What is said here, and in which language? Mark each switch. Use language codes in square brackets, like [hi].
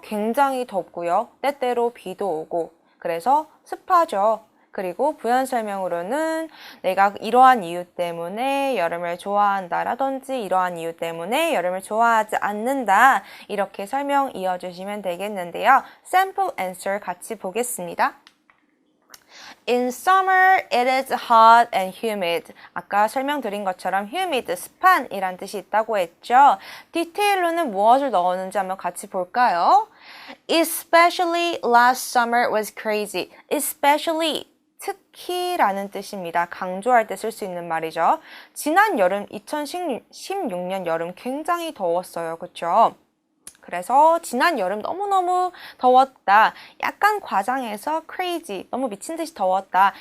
[ko] 굉장히 덥고요. 때때로 비도 오고 그래서 습하죠. 그리고 부연 설명으로는 내가 이러한 이유 때문에 여름을 좋아한다라든지 이러한 이유 때문에 여름을 좋아하지 않는다. 이렇게 설명 이어주시면 되겠는데요. sample answer 같이 보겠습니다. [en] In summer, it is hot and humid. [ko] 아까 설명드린 것처럼 humid, 습한이란 뜻이 있다고 했죠. 디테일로는 무엇을 넣었는지 한번 같이 볼까요? [en] Especially last summer was crazy. [ko] Especially 특히라는 뜻입니다. 강조할 때 쓸 수 있는 말이죠. 지난 여름 2016년 여름 굉장히 더웠어요. 그렇죠? 그래서 지난 여름 너무너무 더웠다. 약간 과장해서 crazy, 너무 미친 듯이 더웠다.